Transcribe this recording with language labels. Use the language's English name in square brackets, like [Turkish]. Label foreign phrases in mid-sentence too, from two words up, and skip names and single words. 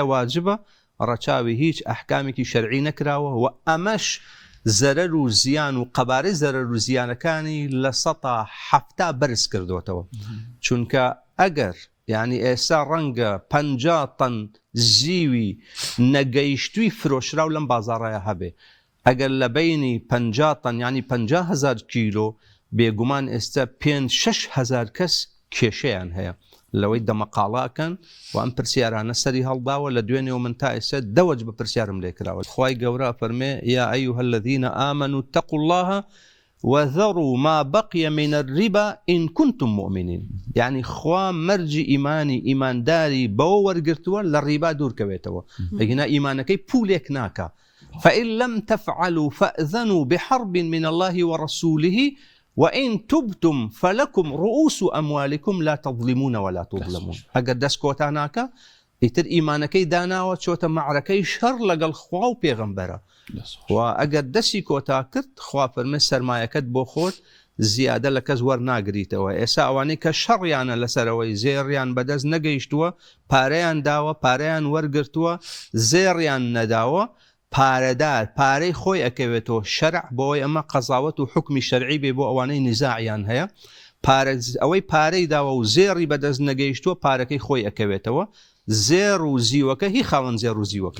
[Central Kurdish] واجبە ڕەچاوی هیچ ئەحکامێکی شەرعی نەکراوە و ئەمەش زەرەر و زیان و قەبارەی زەرەر و زیانەکانی لە 170 بەرز کردوتەوە چونکە ئەگەر یعنی ئێستا ڕەنگە 50 تەن زیوی نەگەیشتووی فرۆشراو لەم بازاڕایە هەبێ ئەگەر لە بینی 50 تەن ینی 50,000 کیلۆ بێگومان ئێستا 5-6,000 کەس کێشەیان هەیە لەوەی دەمەقاڵاکەن و ئەم پرسیارانە سەری هەڵداوە لە دوێنێەوە من تا ئێستا دەوەج بە پرسیارم لێکراوە خوای گەورە فەرمێ [Arabic] یا ئەیها الذین آمنوا اتقوا الله وذروا ما بقي من الربا إن كنتم مؤمنين [Central Kurdish] يعني خوا مەرجی ئیمانداری بەوە وەرگرتووە لە ڕیبا دوورکەوێتەوە ئەگەنا ئیمانەکەی پولێک ناکە [Arabic] فإن لم تفعلوا فأذنوا بحرب من الله ورسوله وإن تبتم فلكم رؤوس أموالكم لا تظلمون ولا تظلمون [Central Kurdish] ئەگەر دەست کۆتا ناکە ئیتر ئیمانەکەی داناوە چۆتە مەعرەکەی شەڕ لەگەڵ خوا و پێغەمبەرە و ئەگەر دەستی کۆتا کرد خوا فەرمێ سەرمایەکەت بۆ خۆت زیادە لە کەس وەرناگریتەوە ئێستا ئەوانەی کە شەڕیانە لەسەرەوەی زێڕیان بەدەست نەگەیشتووە پارەیان داوە پارەیان وەرگرتووە زێڕیان نەداوە پارەدار پارەی خۆی ئەکەوێتەوە شەرع بۆی ئەمە قەزاوەت و حکمی شەرعی بێ بۆ ئەوانەی نزاعیان هەیە ئەوەی پارەی داوە و زێڕی بەدەست نەگەیشتووە پارەکەی خۆی ئەکەوێتەوە زێڕ و زیوەکە هی خاوەن زێڕ و زیوەکە